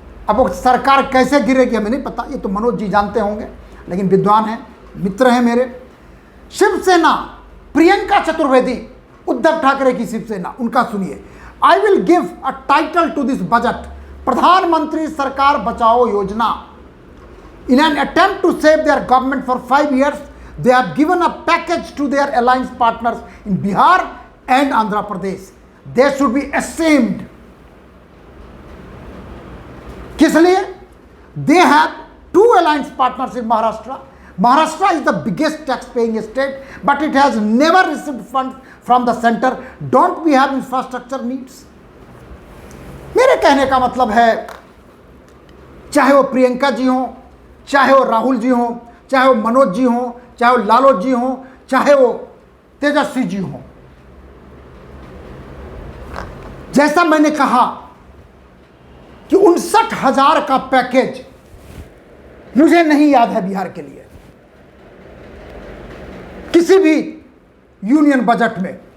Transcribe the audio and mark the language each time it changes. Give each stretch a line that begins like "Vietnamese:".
Hindi: अब वो सरकार कैसे गिरेगी हमें नहीं पता, ये तो मनोज जी जानते होंगे, लेकिन विद्वान हैं, मित्र हैं मेरे। शिवसेना प्रियंका चतुर्वेदी, उद्धव ठाकरे की शिवसेना, उनका सुनिए,
English: I will give a title to this budget,
Hindi: प्रधानमंत्री सरकार बचाओ योजना।
English: In an attempt to save their government for 5 years, they have given a package to their alliance partners in Bihar and Andhra Pradesh. They should be ashamed.
Hindi: किस लिए?
English: They have 2 alliance partners in Maharashtra. Maharashtra is the biggest tax-paying state, but it has never received funds from the center. Don't we have infrastructure needs?
Hindi: मेरे कहने का मतलब है, चाहे वो प्रियंका जी हों, चाहे वो राहुल जी हों, चाहे वो मनोज जी हों, चाहे वो लालू जी हों, चाहे वो तेजस्वी जी हों, जैसा मैंने कहा कि 59,000 का पैकेज मुझे नहीं याद है बिहार के लिए किसी भी यूनियन बजट में।